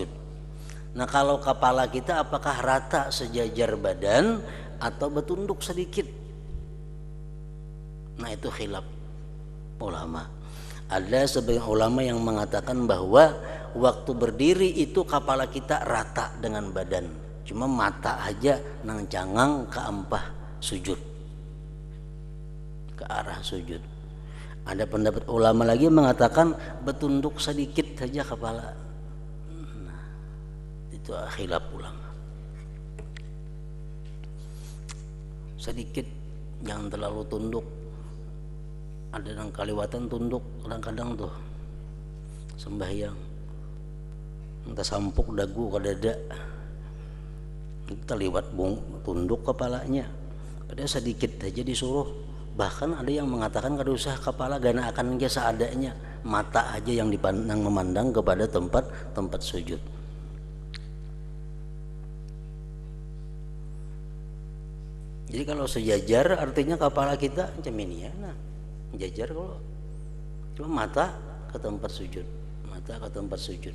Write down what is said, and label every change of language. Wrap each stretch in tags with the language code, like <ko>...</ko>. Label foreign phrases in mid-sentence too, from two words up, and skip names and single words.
<bjn>Nah kalau kepala kita apakah rata sejajar badan atau bertunduk sedikit? Nah itu khilaf ulama. Ada sebagian ulama yang mengatakan bahwa waktu berdiri itu kepala kita rata dengan badan, cuma mata aja nang cangang ke ampah sujud, ke arah sujud. Ada pendapat ulama lagi mengatakan bertunduk sedikit saja kepala. Nah, itu khilaf ulama. Sedikit, jangan terlalu tunduk. Ada yang kaliwatan tunduk kadang-kadang tuh sembahyang, entah sampuk dagu ke dada, kita liwat tunduk kepalanya. Padahal sedikit aja disuruh. Bahkan ada yang mengatakan kada usah kepala gana akan dia seadanya, mata aja yang dipandang memandang kepada tempat sujud. Jadi kalau sejajar artinya kepala kita macam ini ya, nah jajar. Kalau cuma mata ke tempat sujud, mata ke tempat sujud.</bjn>